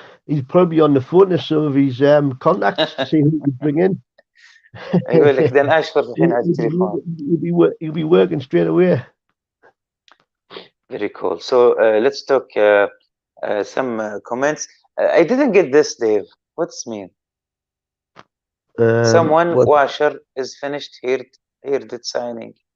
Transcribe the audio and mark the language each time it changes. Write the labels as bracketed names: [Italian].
[English] He's probably on the phone to some of his contacts to see who he can bring in. [Arabic] يقول لك دان اشورث الحين على التليفون. [English] He'll be working straight away. Very cool. So let's talk some comments. I didn't get this, Dave. What's mean? Someone washer is finished here did singing.